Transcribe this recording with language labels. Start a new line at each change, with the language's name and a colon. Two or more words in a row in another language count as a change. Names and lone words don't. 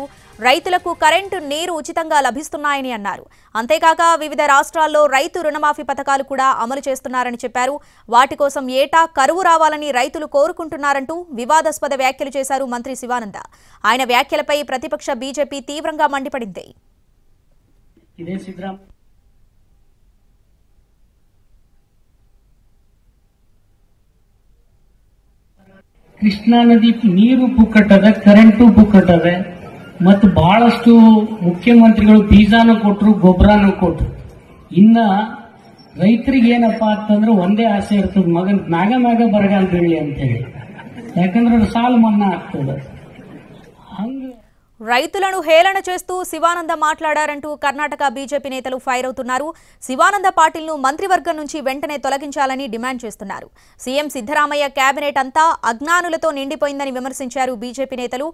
Telugu: రైతులకు కరెంటు, నీరు ఉచితంగా లభిస్తున్నాయని అన్నారు. అంతేకాక వివిధ రాష్ట్రాల్లో రైతు రుణమాఫీ పథకాలు కూడా అమలు చేస్తున్నారని చెప్పారు. వాటి కోసం ఏటా కరువు రావాలని రైతులు కోరుకుంటున్నారంటూ వివాదాస్పద వ్యాఖ్యలు చేశారు మంత్రి శివానంద. ఆయన వ్యాఖ్యలపై ప్రతిపక్ష బీజేపీ తీవ్రంగా మండిపడింది.
Kannada: ಕೃಷ್ಣಾ ನದಿ ನೀರು ಪುಕ್ಕಟ್ಟದ, ಕರೆಂಟು ಪುಕ್ಕಟ್ಟದ, ಮತ್ತು ಬಹಳಷ್ಟು ಮುಖ್ಯಮಂತ್ರಿಗಳು ಬೀಜಾನು ಕೊಟ್ಟರು, ಗೊಬ್ಬರನು ಕೊಟ್ಟರು. ಇನ್ನ ರೈತರಿಗೆ ಏನಪ್ಪಾ ಅಂತಂದ್ರೆ ಒಂದೇ ಆಸೆ ಇರ್ತದೆ, ಮಗನ್ ಮ್ಯಾಗ ಬರಗಾಲ ಬೀಳಲಿ ಅಂತೇಳಿ. ಯಾಕಂದ್ರೆ ಅದು ಸಾಲ ಮನ್ನಾ ಆಗ್ತದೆ.
Telugu: రైతులను హేళన చేస్తూ శివానంద మాట్లాడారంటూ కర్ణాటక బీజేపీ నేతలు ఫైర్ అవుతున్నారు. శివానంద పాటిల్ను మంత్రివర్గం నుంచి వెంటనే తొలగించాలని డిమాండ్ చేస్తున్నారు. సీఎం సిద్ధరామయ్య కేబినెట్ అంతా అజ్ఞానులతో నిండిపోయిందని విమర్శించారు బీజేపీ నేతలు.